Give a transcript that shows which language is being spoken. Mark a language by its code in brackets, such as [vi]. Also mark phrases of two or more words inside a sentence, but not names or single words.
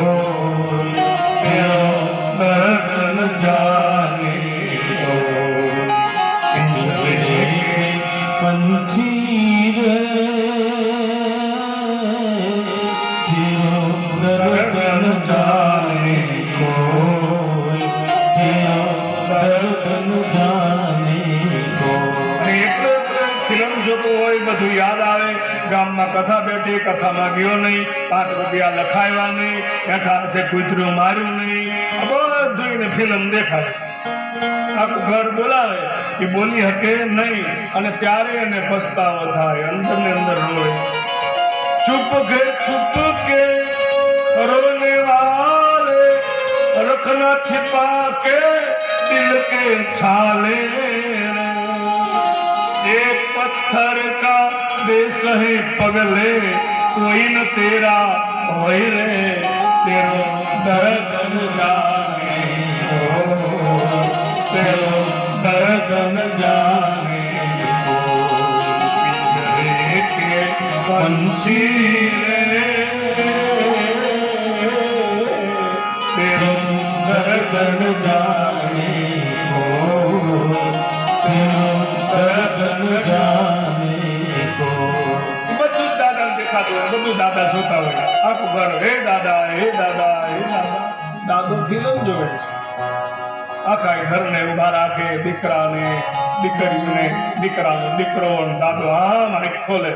[hi] तेरो दर्द न जाने को, पंछी रे दर्द न जाने को, दर्द न जाने को. [gu] ફિલ્મ જોતો હોય, બધું યાદ આવે. ગામમાં કથા બેઠી, કથામાં ગયો નહીં, 5 રૂપિયા લખાવ્યા નહીં, એઠા હાથે કૂતરું માર્યું નહીં, બધું ફિલ્મ દેખાય, આખું ઘર બોલાવે કે બોલી શકે નહીં, અને ત્યારે એને પસ્તાવો થાય, અંદર ને અંદર રોય. [hi] चुप के रोने वाले रखना छिपा के दिल के छाले, एक पत्थर का बेसहे पगले कोई न तेरा होय रे, तेरो दर्द न जाने तेरो दर्द न जाने पिंजरे के पंछी रे, तेरो दर्द न जाने तेरो दर्द न जाने को. [gu] બધું જ દાદાને દેખાતું હોય, બધું દાદા જોતા હોય, આખું ઘર હે દાદા હે દાદા હે દાદા. દાદો ફિલ્મ જોવે છે, આખા ઘરને ઉભા રાખે, દીકરાને દીકરીને, દીકરાનો દીકરો, દાદો આમ આંખ ખોલે.